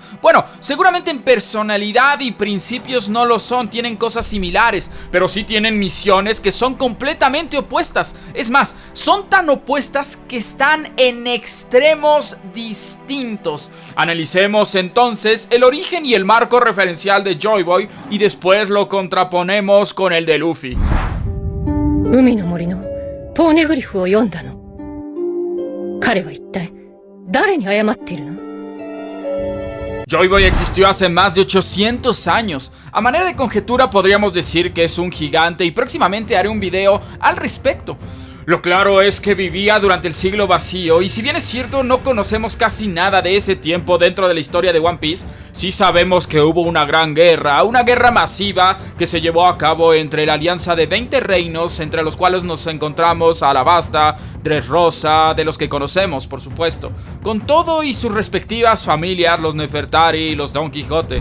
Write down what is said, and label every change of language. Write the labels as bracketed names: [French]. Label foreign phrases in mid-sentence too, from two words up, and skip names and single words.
[Spanish] Bueno, seguramente en personalidad y principios no lo son, tienen cosas similares, pero sí tienen misiones que son completamente opuestas. Es más, son tan opuestas que están en extremos distintos. Analicemos entonces el origen y el marco referencial de Joy Boy y después lo contraponemos con el de Luffy. [Japanese] 海の森のポーネグリフを読んだの。彼は一体誰に謝っているの？ [Spanish] Joy Boy existió hace más de 800 años. A manera de conjetura podríamos decir que es un gigante y próximamente haré un video al respecto. Lo claro es que vivía durante el siglo vacío y si bien es cierto no conocemos casi nada de ese tiempo dentro de la historia de One Piece, sí sabemos que hubo una gran guerra, una guerra masiva que se llevó a cabo entre la alianza de 20 reinos, entre los cuales nos encontramos a Alabasta, Dressrosa, de los que conocemos por supuesto, con todo y sus respectivas familias, los Nefertari y los Don Quijote.